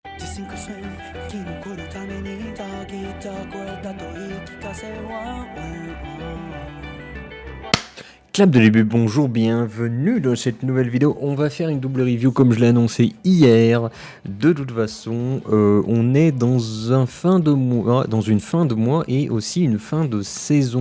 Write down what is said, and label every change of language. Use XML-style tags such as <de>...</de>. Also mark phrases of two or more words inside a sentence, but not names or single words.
<ja>5 歳生き残るためにたぎった声だと言い聞かせは</ja> <fr>Clap de début, bonjour, bienvenue dans cette nouvelle vidéo. On va faire une double review comme je l'ai annoncé hier. De toute façon, on est dans une fin de mois et aussi une fin de saison.</fr>